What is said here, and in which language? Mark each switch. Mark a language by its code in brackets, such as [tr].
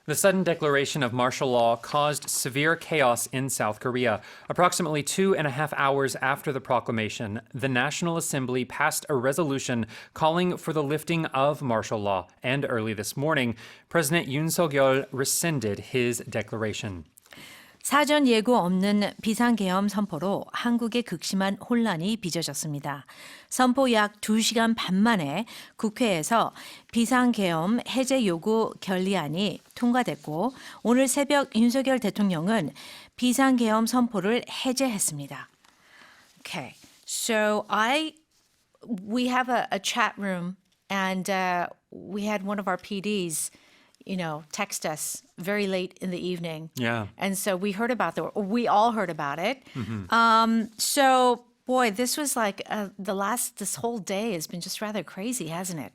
[en] The sudden declaration of martial law caused severe chaos in South Korea. Approximately 2.5 hours after the proclamation, the National Assembly passed a resolution calling for the lifting of martial law. And early this morning, President Yoon Suk-yeol rescinded his declaration. [ko] 사전 예고 없는 비상계엄 선포로 한국에 극심한 혼란이 빚어졌습니다. 선포 약 2시간 반 만에 국회에서 비상계엄 해제 요구 결의안이 통과됐고 오늘 새벽 윤석열 대통령은 비상계엄 선포를 해제했습니다. [en] Okay, so we have a chat room and we had one of our PDs text us very late in the evening. Yeah. And so we we all heard about it. So, boy, this was like this whole day has been just rather crazy, hasn't it?